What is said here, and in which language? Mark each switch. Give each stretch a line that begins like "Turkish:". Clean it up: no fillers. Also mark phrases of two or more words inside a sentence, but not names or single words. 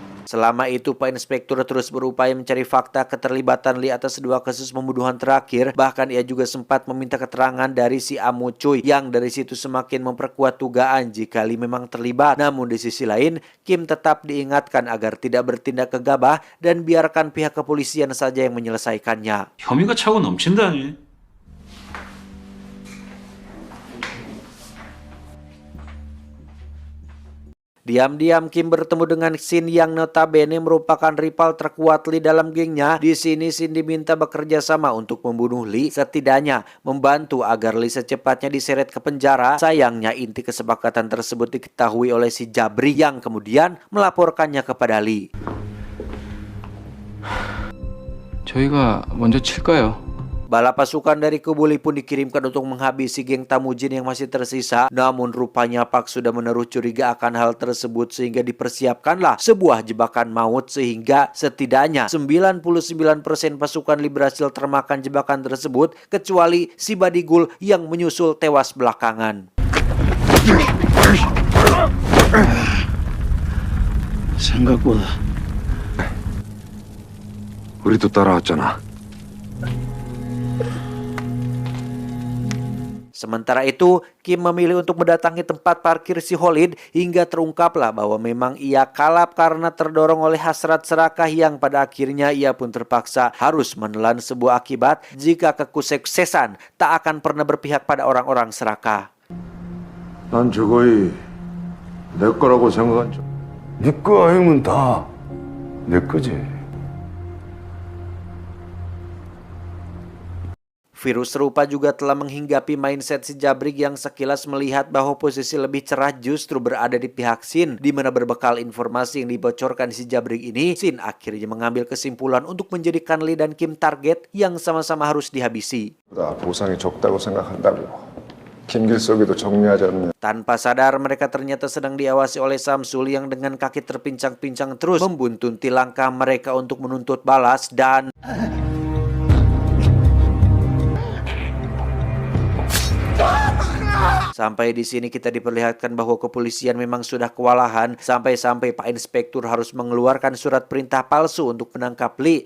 Indonesian: Selama itu, Pak Inspektur terus berupaya mencari fakta keterlibatan Lee atas 2 kasus pembunuhan terakhir. Bahkan ia juga sempat meminta keterangan dari si Amu Cuy, yang dari situ semakin memperkuat dugaan jika Lee memang terlibat. Namun di sisi lain, Kim tetap diingatkan agar tidak bertindak gegabah dan biarkan pihak kepolisian saja yang menyelesaikannya.
Korean: 혐의가 차고 넘친다니.
Indonesian: Diam-diam Kim bertemu dengan Shin yang notabene merupakan rival terkuat Lee dalam gengnya. Di sini Shin diminta bekerja sama untuk membunuh Lee, setidaknya membantu agar Lee secepatnya diseret ke penjara. Sayangnya inti kesepakatan tersebut diketahui oleh si Jabri yang kemudian melaporkannya kepada Lee.
Korean: 저희가 먼저 칠까요?
Indonesian: Bala pasukan dari kubu Lee pun dikirimkan untuk menghabisi geng Temujin yang masih tersisa. Namun rupanya Park sudah menaruh curiga akan hal tersebut sehingga dipersiapkanlah sebuah jebakan maut sehingga setidaknya 99% pasukan Lee berhasil termakan jebakan tersebut kecuali si Badigul yang menyusul tewas belakangan.
Korean: 생각보다 우리도 따라왔잖아.
Indonesian: Sementara itu, Kim memilih untuk mendatangi tempat parkir si Khalid hingga terungkaplah bahwa memang ia kalap karena terdorong oleh hasrat serakah yang pada akhirnya ia pun terpaksa harus menelan sebuah akibat jika kesuksesan tak akan pernah berpihak pada orang-orang serakah.
Korean: 난 저거이 내 거라고 생각한 적. 네 거 아니면 다 내 거지.
Indonesian: Virus serupa juga telah menghinggapi mindset si Jabrik yang sekilas melihat bahwa posisi lebih cerah justru berada di pihak Shin. Di mana berbekal informasi yang dibocorkan si Jabrik ini, Shin akhirnya mengambil kesimpulan untuk menjadikan Lee dan Kim target yang sama-sama harus dihabisi.
Korean: 보상이 적다고 생각한다고. 김길석이도 정리하지 않는.
Indonesian: Tanpa sadar mereka ternyata sedang diawasi oleh Samsul yang dengan kaki terpincang-pincang terus membuntuti langkah mereka untuk menuntut balas dan... Sampai di sini kita diperlihatkan bahwa kepolisian memang sudah kewalahan sampai-sampai Pak Inspektur harus mengeluarkan surat perintah palsu untuk menangkap Lee.